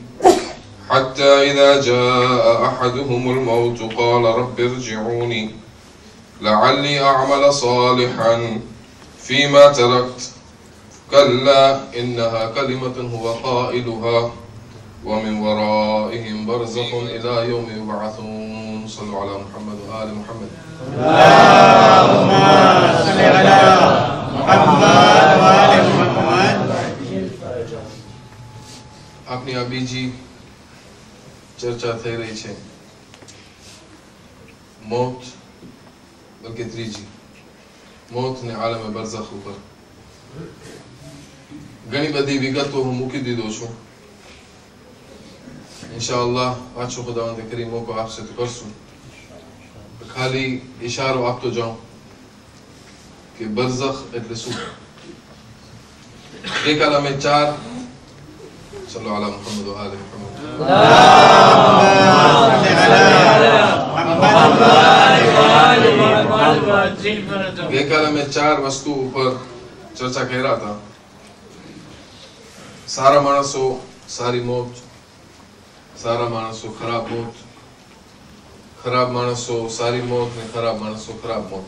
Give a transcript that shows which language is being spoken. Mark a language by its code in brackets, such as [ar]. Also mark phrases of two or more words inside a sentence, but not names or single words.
[ar] حتى إذا جاء أحدهم الموت قال رب ارجعوني لعلي أعمل صالحا فيما تركت كلا إنها كلمة هو قائلها ومن ورائهم برزخ إلى يوم يبعثون. صلوا على محمد وآل محمد. اللهم صل على محمد وآل محمد. [gu] આપની આ બીજી ચર્ચા થઈ રહી છે મોત, બલકે ત્રીજી મોત ને આલમે બરઝખ ઉપર. ઘણી બધી વિગતો હું મૂકી દીધો છું. ઇન્શાઅલ્લાહ પાછો ખુદાવંદ કરીમ મોકો આપશે તો કરશું. ખાલી ઇશારો આપતો જાઉં કે બરઝખ એટલે શું. ગઈકાલે અમે [ar] 4 صلوا على محمد وآل محمد. [gu] ગઈકાલે અમે 4 વસ્તુ ઉપર ચર્ચા કર્યા હતા. સારા માણસો સારી મોત, સારા માણસો ખરાબ મોત, ખરાબ માણસો સારી મોત ને ખરાબ માણસો ખરાબ મોત.